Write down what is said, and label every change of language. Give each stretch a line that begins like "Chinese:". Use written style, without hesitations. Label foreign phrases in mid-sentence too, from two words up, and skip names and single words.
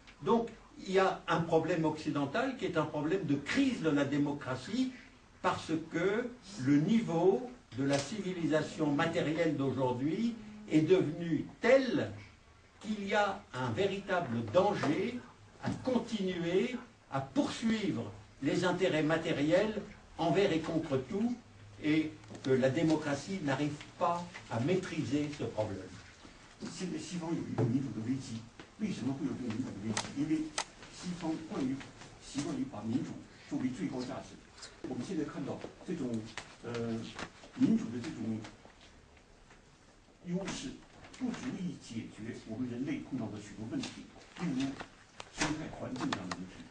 French: Donc, il y a un problème occidental qui est un problème de crise de la démocratie parce que le niveau de la civilisation matérielle d'aujourd'hui est devenu tel qu'il y a un véritable danger à continuer à poursuivre les intérêts matériels envers et contre tout, et que la démocratie n'arrive pas à maîtriser ce problème.
Chinese: 现在西方有一个民主的危机，为什么会有这个民主的危机？因为西方习惯于把民主作为最高价值。我们现在看到这种民主的这种优势，不足以解决我们人类碰到的许多问题，例如生态环境这样的问题。